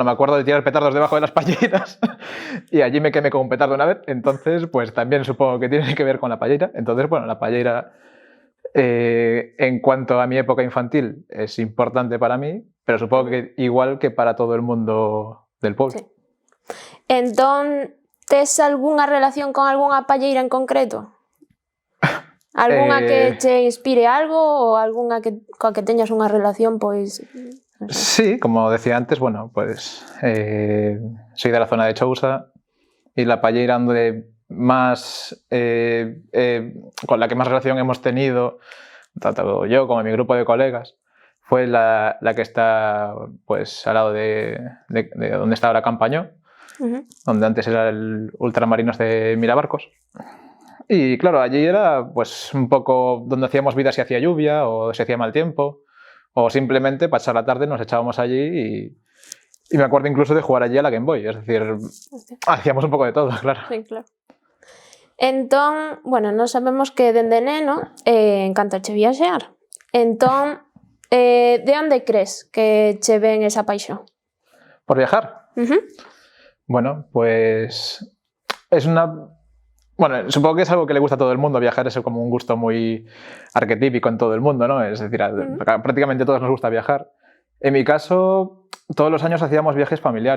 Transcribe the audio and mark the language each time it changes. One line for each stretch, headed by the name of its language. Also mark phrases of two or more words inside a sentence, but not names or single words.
Spanish: Me acuerdo de tirar petardos debajo de las palleiras y allí me quemé con un petardo una vez. Entonces, pues también supongo que tiene que ver con la palleira. Entonces, bueno, la palleira, en cuanto a mi época infantil, es importante para mí, pero supongo que igual que para todo el mundo del pueblo. Sí.
Galician: Entón, tes algunha relación con algunha palleira en concreto? Algunha que che inspire algo ou algunha coa que teñas unha relación, pois...
Spanish: No sé. Sí, como decía antes, bueno, pues soy de la zona de Chousa y la palleira donde más, con la que más relación hemos tenido, tanto yo como mi grupo de colegas, fue la que está pues al lado de donde está ahora Campañó, donde antes era el Ultramarinos de Mirabarcos. Y claro, allí era pues un poco donde hacíamos vida si hacía lluvia o si hacía mal tiempo, o simplemente pasar la tarde nos echábamos allí y me acuerdo incluso de jugar allí a la Game Boy, es decir, hacíamos un poco de todo, claro. Sí, claro.
Galician: Entón, bueno, nós sabemos que dende neno encantache viaxear. Entón, de onde crees que che ven esa paixón?
Spanish: ¿Por viajar? Bueno, pues es una... Bueno, supongo que es algo que le gusta a todo el mundo. Viajar es como un gusto muy arquetípico en todo el mundo, ¿no? Es decir, prácticamente a todos nos gusta viajar. En mi caso, todos los años hacíamos viajes familiares.